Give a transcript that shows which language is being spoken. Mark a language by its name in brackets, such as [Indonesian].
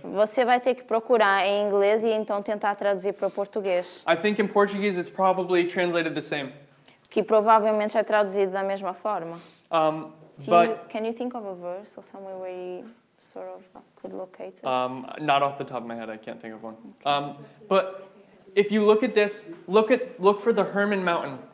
[Portuguese] Você vai ter que procurar em inglês e então tentar traduzir para o português, [English] I think in Portuguese it's probably translated the same. [Portuguese] que provavelmente é traduzido da mesma forma. [English] But Can you think of a verse or somewhere where you sort of could locate it? not off the top of my head, I can't think of one. But if you look at this, look for the Hermon Mountain.